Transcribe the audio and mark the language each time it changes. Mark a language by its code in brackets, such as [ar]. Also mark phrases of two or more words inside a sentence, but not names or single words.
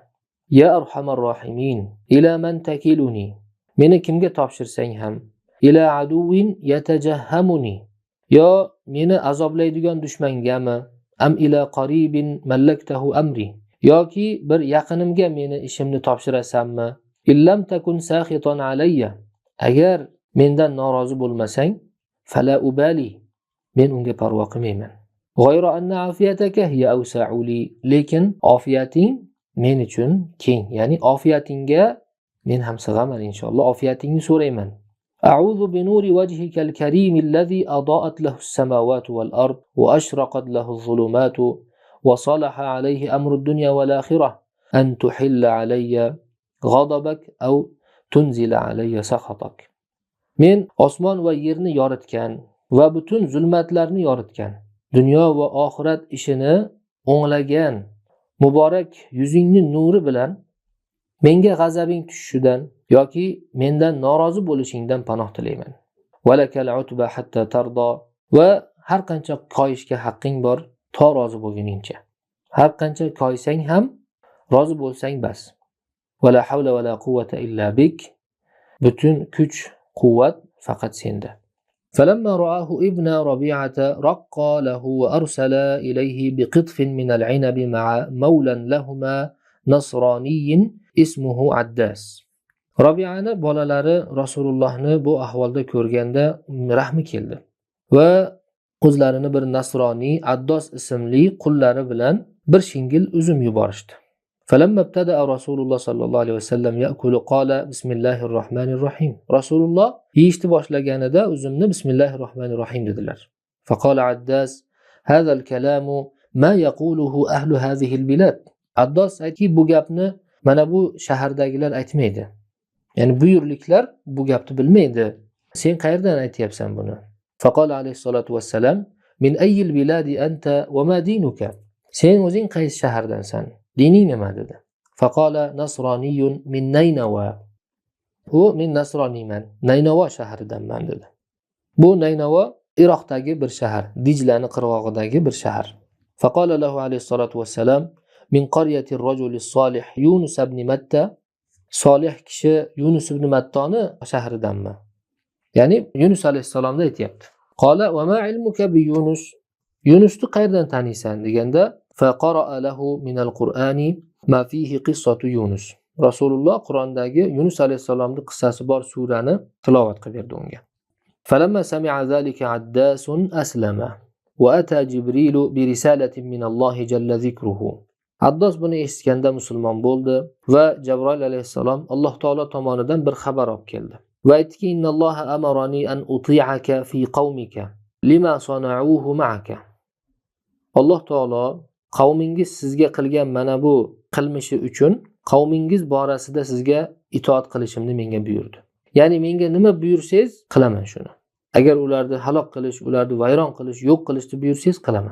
[ar] يا أرحم الراحمين، إلى من تكلني, [uz] meni kimga topshirsang ham, [ar] إلى عدو يتجهمني, [uz] yo meni azoblaydigan dushmangami, [ar] أم إلى قريب ملكته أمري, [uz] yoki bir yaqinimga meni ishimni topshirasanmi, [ar] إن لم تكن ساخطا علي, [uz] agar mendan norozi bo'lmasang, [ar] فلا أبالي, [uz] men unga parvo qilmayman. [ar] غير أن عافيتك هي أوسع لي, [uz] lekin ofiyating men uchun keng, ya'ni ofiyatingga men ham sig'aman inshaalloh, ofiyatingni so'rayman. [ar] أعوذ بنور وجهك الكريم الذي أضاءت له السماوات والأرض وأشرقت له الظلمات وصلح عليه أمر الدنيا والآخرة أن تحل علي غضبك أو تنزل علي سخطك. [uz] Men osmon va yerni yoritgan va butun zulmatlarni yoritgan, dunyo va oxirat ishini o'nglagan muborak yuzingning nuri bilan menga g'azabing tushishidan yoki mendan norozi bo'lishingdan panoh tilayman. [ar] ولك العتبى حتى ترضى, [uz] va har qancha koyishga haqqing bor, to rozi bo'lguningcha. Har qancha koysang ham rozi bo'lsang bas. [ar] ولا حول ولا قوة إلا بك, [uz] butun kuch quvvat faqat senda. [ar] فلما رآه ابن ربيعة رقى له وأرسل إليه بقطف من العنب مع مولى لهما نصراني اسمه عداس. [uz] Rabi'ani bolalari Rasulullohni bu ahvolda ko'rganda rahmi keldi va o'zlarini bir nasroniy Addos ismli qullari bilan bir shingil uzum yuborishdi. [ar] فلما ابتدأ رسول الله صلى الله عليه وسلم يأكل قال بسم الله الرحمن الرحيم. [uz] Rasululloh yeyishni boshlaganida uzumni [ar] بسم الله الرحمن الرحيم [uz] dedilar. [ar] فقال عداس هذا الكلام ما يقوله أهل هذه البلاد. [uz] Addos aytki, bu gapni mana bu shahardagilar aytmaydi. Ya'ni bu yurtliklar bu gapni bilmaydi. Sen qayerdan aytyapsan buni? [ar] فقال عليه الصلاة والسلام من أي البلاد أنت وما دينك. [uz] Sen o'zing qaysi shahardansan? Dining nima dedi? [ar] فقال نصراني من نينوى. [uz] U men nasroniyman, Naynavo shahridanman dedi. Bu Naynavo Iroqdagi bir shahar, Dijlani qirg'og'idagi bir shahar. [ar] فقال له عليه الصلاة والسلام من قرية الرجل الصالح يونس بن متى. [uz] Solih kishi Yunus ibn Mattoni shahridanmi? Ya'ni Yunus alayhisalomni aytayapti. [ar] قال وما علمك بيونس? [uz] Yunusni qayerdan taniysan deganda [ar] فقرأ له من القرآن ما فيه قصة يونس. [uz] Rasululloh Qur'ondagi Yunus alayhisalomning qissasi bor surani tilovat qilib berdi unga. [ar] فلما سمع ذلك عداس أسلم وأتى جبريل برسالة من الله جل ذكره. [uz] Addos buni eshitganda musulmon bo'ldi va Jabroil alayhisalom Alloh taolo tomonidan bir xabar olib keldi. Va aytdiki, [ar] إن الله أمرني أن أطيعك في قومك لما صنعوه معك. [uz] Alloh taolo qavmingiz sizga qilgan mana bu qilmishi uchun qavmingiz borasida sizga itoat qilishimni menga buyurdi. Ya'ni menga nima buyursangiz qilaman shuni. Agar ularni halok qilish, ularni vayron qilish, yo'q qilishni buyursangiz qilaman.